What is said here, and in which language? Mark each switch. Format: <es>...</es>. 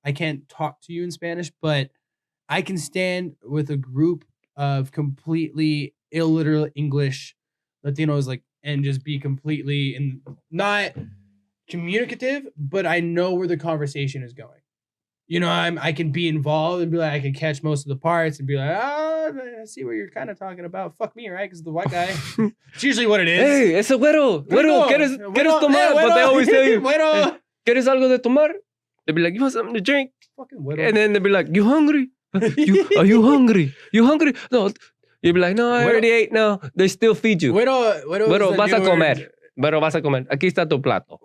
<en>I can't talk to you in Spanish, but I can stand with a group of completely illiterate English Latinos, like, and just be completely not communicative, but I know where the conversation is going. I can be involved and be like, I can catch most of the parts and be like, I see what you're kind of talking about. Fuck me, right? Because the white guy. It's usually what it is.</en> <es>Hey, ese güero, ¿quieres tomar?</es> <en>But they always tell you,</en> <es>Güero. ¿quieres algo de tomar?</es> <en>They'll be like, you want something to drink? Fucking güero. And then they'll be like, you hungry? Are you hungry? You hungry? No. You'll be like, no, I already ate. No, they still feed you.</en> <es>Güero Vas a comer. Pero vas a comer. Aquí está tu plato.</es>